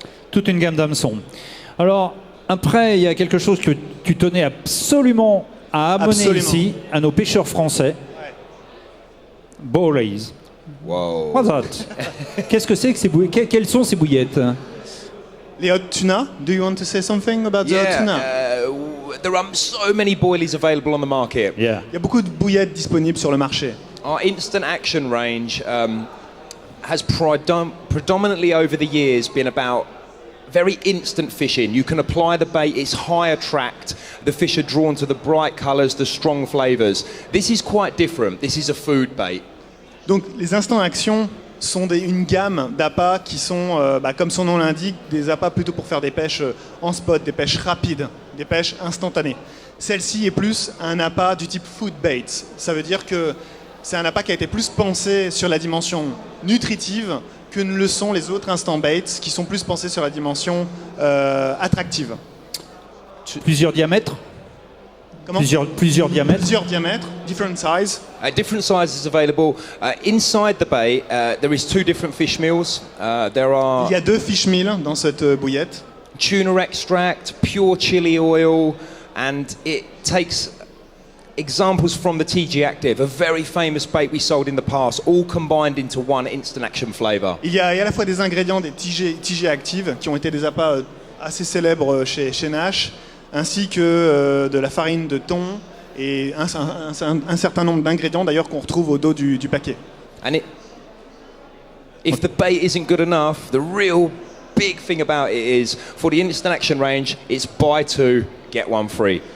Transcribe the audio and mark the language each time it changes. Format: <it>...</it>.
<fr>Toute une gamme d'hameçons. Alors, après, il y a quelque chose que tu tenais absolument à amener Absolument. ici, à nos pêcheurs français.</fr> <en>Bowleys. Whoa. What's that?</en> <fr>Qu'est-ce que c'est que ces bouillettes? Quelles sont ces bouillettes? Les hot tuna.</fr> <en>Do you want to say something about the hot tuna? There are so many boilies available on the market. Yeah.</en> <fr>Il y a beaucoup de bouillettes disponibles sur le marché.</fr> <en>Our instant action range has predominantly over the years been about very instant fishing. You can apply the bait, it's high attract, the fish are drawn to the bright colours, the strong flavours. This is quite different, this is a food bait.</en> <fr>Donc les instants action sont une gamme d'appâts qui sont, comme son nom l'indique, des appâts plutôt pour faire des pêches en spot, des pêches rapides, des pêches instantanées. Celle-ci est plus un appât du type food bait. Ça veut dire que c'est un appât qui a été plus pensé sur la dimension nutritive que ne le sont les autres instant baits qui sont plus pensés sur la dimension attractive. Plusieurs diamètres? Comment Plusieurs diamètres? Plusieurs diamètres,</fr> <en>different size. Different sizes available. Inside the bait, there is two different fish meals. There are</en> <fr>Il y a 2 fish meal dans cette bouillette.</fr> <en>tuna extract, pure chili oil, and it takes examples from the TG Active, a very famous bait we sold in the past, all combined into one instant action flavour.</en> <fr>Il y a à la fois des ingrédients des TG Active qui ont été des appâts assez célèbres chez Nash, ainsi que de la farine de thon et un certain nombre d'ingrédients d'ailleurs qu'on retrouve au dos du paquet.</fr> <en>And if the bait isn't good enough, the real big thing about it is, for the instant action range, it's buy 2, get 1 free.</en>